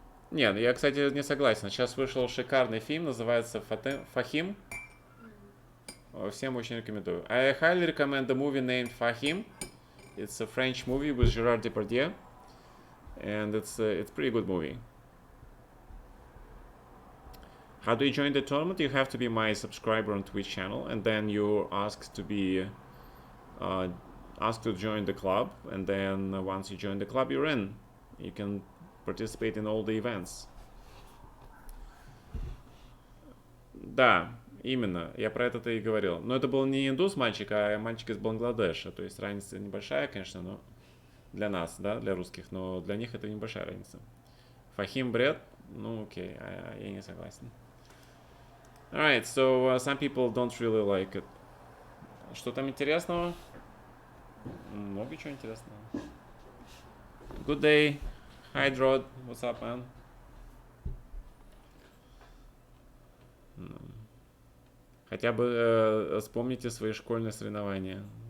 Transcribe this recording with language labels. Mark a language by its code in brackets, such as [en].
[ru] Нет, я, кстати, не согласен. Сейчас вышел шикарный фильм, называется Фахим. Всем очень рекомендую. [en] I highly recommend the movie named Fahim. It's a French movie with Gerard Depardieu, and it's a pretty good movie. How do you join the tournament? You have to be my subscriber on Twitch channel, and then you're asked to be asked to join the club, and then once you join the club, you're in. You can participate in all the events. [ru] Да, именно, я про это-то и говорил. Но это был не индус мальчик, а мальчик из Бангладеша. То есть разница небольшая, конечно, но для нас, да, для русских, но для них это небольшая разница. Фахим бред? Ну окей, я не согласен. [en] Alright, so some people don't really like it. [ru] Что там интересного? Много чего интересного. [en] Good day. Hi, Drod. What's up, man? [ru] Хотя бы вспомните свои школьные соревнования.